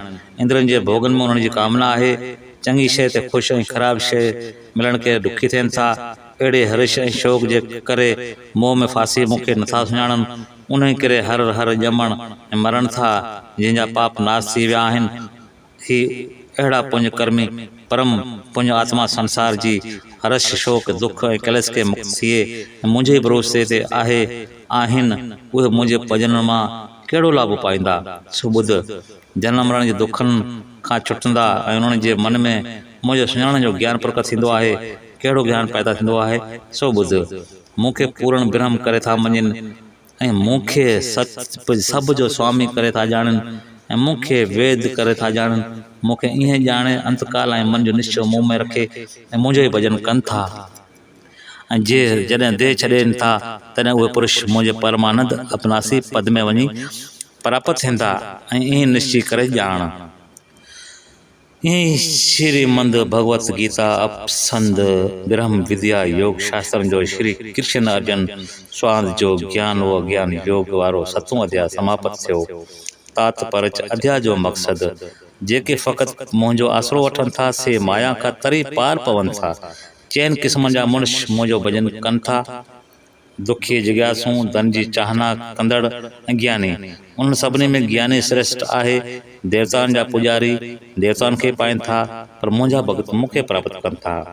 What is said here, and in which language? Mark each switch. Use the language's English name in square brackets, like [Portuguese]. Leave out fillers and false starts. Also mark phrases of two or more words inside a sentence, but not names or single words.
[Sindhi] इंद्रनि जे भोगनि में उन्हनि जी कामना आहे, चङी शइ ते ख़ुशि ऐं ख़राबु शइ मिलण खे दुखी थियनि था। अहिड़े हर्ष ऐं शौक़ जे करे मोह में फासी मूंखे नथा सुञाणनि, उन करे हर हर ॼमण ऐं मरण था, जंहिंजा पाप नाश थी विया आहिनि। ही अहिड़ा पुण्य कर्मी परम पुण्य आत्मा संसार जी हर्ष शोक दुख ऐं कलेश खे मुक्त थिए ऐं मुंहिंजे भरोसे ते आहिनि, उहे मुंहिंजे भॼन मां कहिड़ो लाभ पाईंदा। सो ॿुध, जनम मरण जे दुखनि खां छुटंदा ऐं उन्हनि जे मन में मुंहिंजो सुञाणण जो ज्ञान प्रकट थींदो आहे। कहिड़ो ज्ञान पैदा थींदो आहे, सो ॿुध। मूंखे पूर्ण ब्रह्म करे था मञनि ऐं मूंखे सभु जो स्वामी करे था ॼाणनि ऐं मूंखे वेद करे था ॼाणनि। मूंखे ईअं ॼाणे अंतकाल ऐं मन जो निश्चय मुंह में रखे ऐं मुंहिंजो ई भॼन कनि था। ऐं जॾहिं देह छॾनि था, तॾहिं उहे पुरुष मुंहिंजे परमानंद अपनासी पद में वञी प्राप्त थींदा ऐं ईअं निश्चय करे ॼाण। ईअं श्रीमद भगवत गीता अपसंद ब्रह्म विद्या योग शास्त्रनि जो श्री कृष्ण अर्जुन स्वामी जो ज्ञान व ज्ञान योग वारो 7वां अध्याय समाप्त थियो। तात्पर्य अध्याय जो मक़सदु, जेके फ़क़ति मुंहिंजो आसरो वठनि था, से माया खां तरी पार पवनि था। चइनि क़िस्मनि जा मनुष्य मुंहिंजो भॼन कनि था, दुखी जिज्ञासू, धन जी चाहना कंदड़ ऐं ज्ञानी। उन सभिनी में ज्ञानी श्रेष्ठ आहे। देवताउनि जा पुॼारी देवताउनि खे पाइनि था, पर मुंहिंजा भॻत मूंखे प्राप्त कनि था।